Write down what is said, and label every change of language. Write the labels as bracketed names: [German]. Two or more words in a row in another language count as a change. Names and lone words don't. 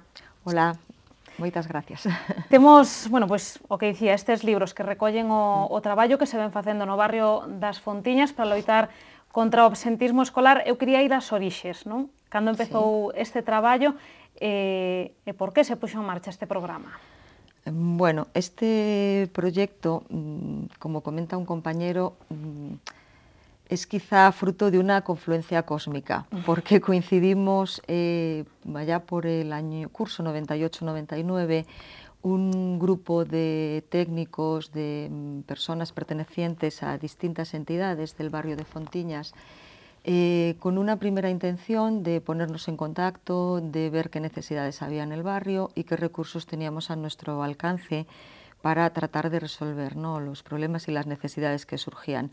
[Galician] Hola. Moitas gracias. Temos, bueno, pois, o que dicía, estes libros que recollen o traballo que se ven facendo no barrio das Fontiñas para loitar contra o absentismo escolar. Eu quería ir ás orixes, non? Cando empezou este traballo e por que se puxo en marcha este programa? [Spanish] Bueno, este proyecto, como comenta un compañero, es quizá fruto de una confluencia cósmica, porque coincidimos allá por el curso 98-99, un grupo de técnicos, de personas pertenecientes a distintas entidades del barrio de Fontiñas, con una primera intención de ponernos en contacto, de ver qué necesidades había en el barrio y qué recursos teníamos a nuestro alcance para tratar de resolver, ¿no?, los problemas y las necesidades que surgían.